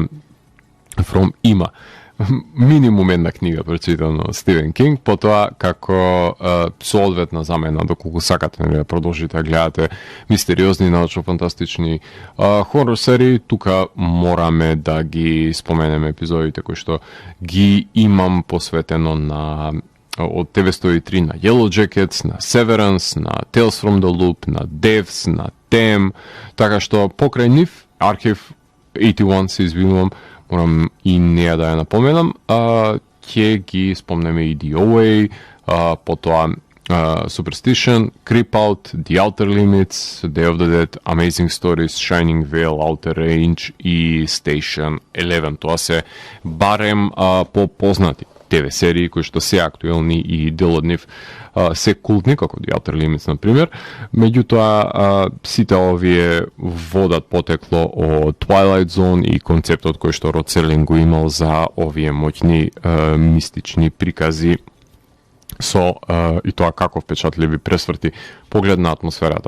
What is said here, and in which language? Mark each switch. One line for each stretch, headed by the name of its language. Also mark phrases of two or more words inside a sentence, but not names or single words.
Macedonian: From има минимум една книга прочитана од Стивен Кинг, потоа како соодветна замена доколку сакате да продолжите да гледате мистериозни научно-фантастични хорор серии, тука мораме да ги споменеме епизодите кои што ги имам посветено на од TV103 на Yellow Jackets, на Severance, на Tales from the Loop, на Devs, на Them, така што покрај нив Archive 81 се извинувам, морам и неја да ја напоменам, ќе ги спомнеме и DOA, потоа Superstition, Creep Out, The Outer Limits, Day of the Dead, Amazing Stories, Shining Veil, Outer Range и Station 11. Тоа се барем по-познати ТВ серии кои што се актуелни и дел од нив се култни, како The Outer Limits, например. Меѓутоа, сите овие водат потекло од Twilight Zone и концептот кој што Род Серлинг го имал за овие моќни мистични прикази со и тоа како впечатливи пресврти поглед на атмосферата.